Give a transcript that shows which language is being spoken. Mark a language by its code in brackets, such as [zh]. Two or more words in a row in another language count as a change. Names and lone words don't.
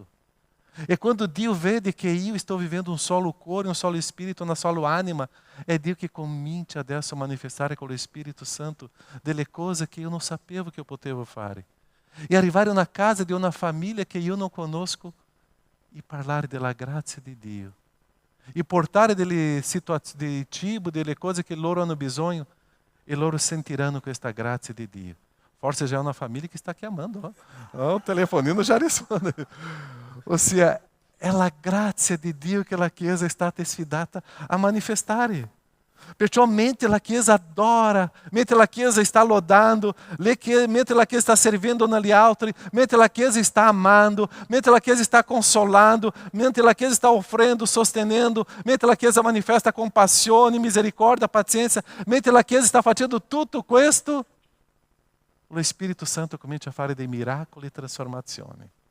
[it] E quando Dio vede che io sto vivendo un solo cuore, un solo spirito, una sola anima, è Dio che comincia adesso a manifestare con lo Spirito Santo delle cose che io non sapevo che eu potevo fare. E arrivare na casa di una famiglia che io non conosco e parlare della grazia di Dio. E portare delle situazioni di cibo, delle cose che loro hanno bisogno, e loro sentiranno questa grazia di Dio. [pt] Forse já é uma família que está chiamando. [it] O telefonino já risponde. [pt] Ou seja, é a graça de [it] Dio che la Chiesa è stata sfidata a manifestare. Perciò mentre la Chiesa adora, mentre la Chiesa sta lodando, mentre la Chiesa sta servendo negli altri, mentre la Chiesa sta amando, mentre la Chiesa sta consolando, mentre la Chiesa sta offrendo, sostenendo, mentre la Chiesa manifesta compassione, misericordia, pazienza, mentre la Chiesa sta facendo tutto questo, lo Spirito Santo comincia a fare dei miracoli e trasformazioni.